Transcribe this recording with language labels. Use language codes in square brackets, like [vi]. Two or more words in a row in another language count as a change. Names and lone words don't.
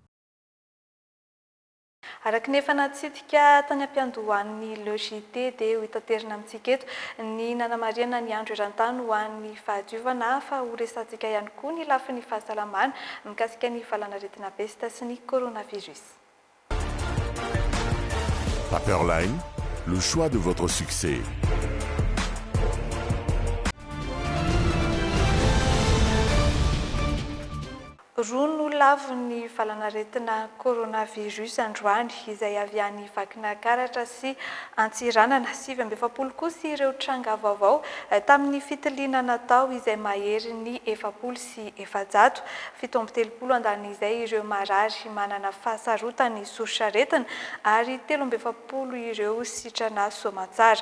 [mg] Araka ny efa natsidika tany ampiandohan'ny LGT dia ho itaterina amintsika eto ny nanamariana ny andro eran-tany ho an'ny fahadiovana fa ho resantsika ihany koa ny lafin'ny fahasalamana mikasika ny valanaretina pesta sy ny coronavirus. [fr] Paperline, le choix de votre succès. [mg] Rono lavo ny valanaretina coronavirus androany izay avy any Vakinankaratra sy Antsiranana 7 kosa ireo tranga vaovao tamin'ny fitiliana natao izay mahery ny 700 sy 700 730 andany izay ireo marary manana fahasarotany soraretina ary 370 ireo sitrana soamantsara.